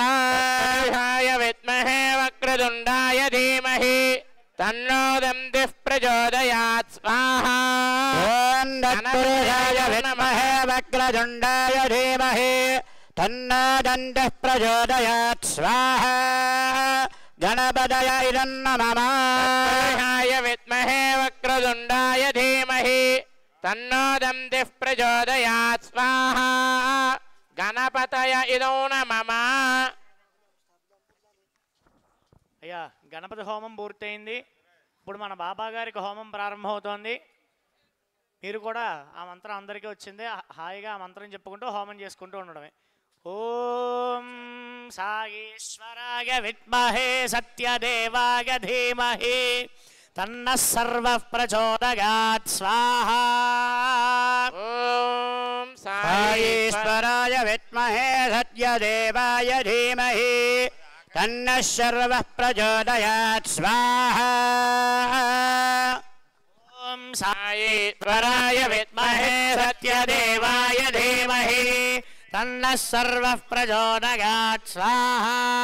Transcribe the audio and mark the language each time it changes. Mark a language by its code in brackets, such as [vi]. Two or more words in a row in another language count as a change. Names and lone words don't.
[sa] पुरुषाय विद्महे वक्रतुण्डाय धीमहि तन्नो दन्तः प्रचोदयात् स्वाहा ॐ तत्पुरुषाय विद्महे वक्रतुण्डाय धीमहि तन्नो दन्तः प्रचोदयात् स्वाहा गणपतये इदं नमः पुरुषाय विद्महे वक्रतुण्डाय धीमहि तन्नो दन्तः प्रचोदयात् स्वाहा गणपतये इदं नमः [te] అయ్యా గణపతి హోమం పూర్తయింది. ఇప్పుడు మన బాబా గారికి హోమం ప్రారంభమవుతోంది. మీరు కూడా ఆ మంత్రం అందరికీ వచ్చింది. హాయిగా ఆ మంత్రం చెప్పుకుంటూ హోమం చేసుకుంటూ ఉండడమే. [sa] ఓం సాయేశ్వరాయ విద్మహే సత్యదేవాయ ధీమహి తన్నః సర్వః ప్రచోదయాత్ స్వాహా. ఓం సాయేశ్వరాయ విద్మహే సత్యదేవాయ ధీమహి तन्नः सर्वः प्रचोदयात् स्वाहा. ॐ साईश्वराय विद्महे सत्यदेवाय धीमहि तन्नः सर्वः प्रचोदयात् स्वाहा